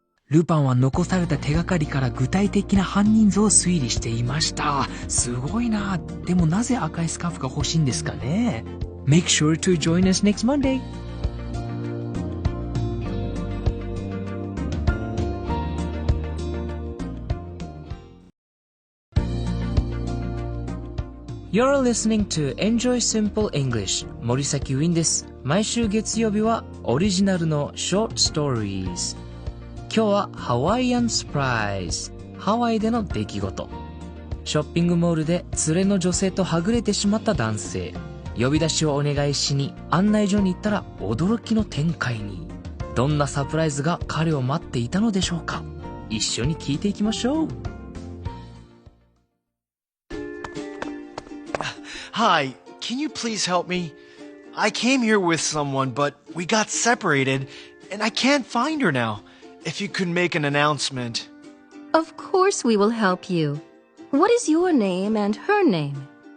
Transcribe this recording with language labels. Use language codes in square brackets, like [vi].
[ja] ルパンは残された手がかりから具体的な犯人像を推理していました。すごいな。でもなぜ赤いスカーフが欲しいんですかね？ [en] Make sure to join us next Monday. You're listening to Enjoy Simple English 森崎ウィンです。 [ja] 毎週月曜日はオリジナルの Short Stories。今日は Hawaiian Surprise ハワイでの出来事。ショッピングモールで連れの女性とはぐれてしまった男性。呼び出しをお願いしに案内所に行ったら驚きの展開に。どんなサプライズが彼を待っていたのでしょうか。一緒に聞いていきましょう。 [en] Hi, can you please help me? I came here with someone, but we got separated, and I can't find her now. If you could make an announcement. Of course we will help you. What is your name and her name?